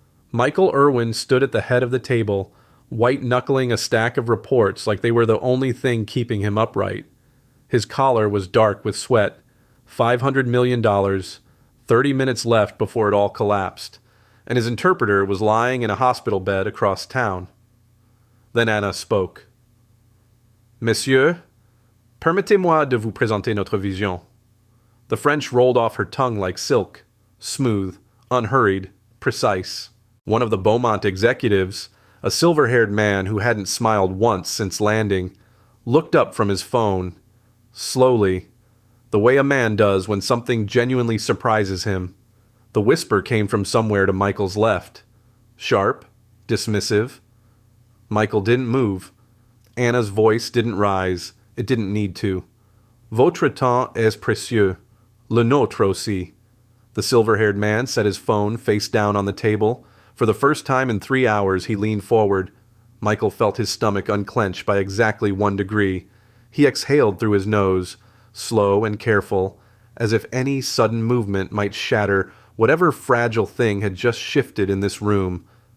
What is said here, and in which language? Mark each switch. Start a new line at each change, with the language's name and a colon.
English: Michael Irwin stood at the head of the table, white-knuckling a stack of reports like they were the only thing keeping him upright. His collar was dark with sweat. $500 million, 30 minutes left before it all collapsed, and his interpreter was lying in a hospital bed across town. Then Anna spoke.
French: Monsieur, permettez-moi de vous présenter notre vision.
English: The French rolled off her tongue like silk, smooth, unhurried, precise. One of the Beaumont executives, a silver-haired man who hadn't smiled once since landing, looked up from his phone, slowly, the way a man does when something genuinely surprises him. The whisper came from somewhere to Michael's left. Sharp, dismissive. Michael didn't move. Anna's voice didn't rise. It didn't need to.
French: Votre temps est précieux. Le nôtre aussi.
English: The silver-haired man set his phone face down on the table. For the first time in 3 hours, he leaned forward. Michael felt his stomach unclench by exactly 1 degree. He exhaled through his nose, slow and careful, as if any sudden movement might shatter whatever fragile thing had just shifted in this room.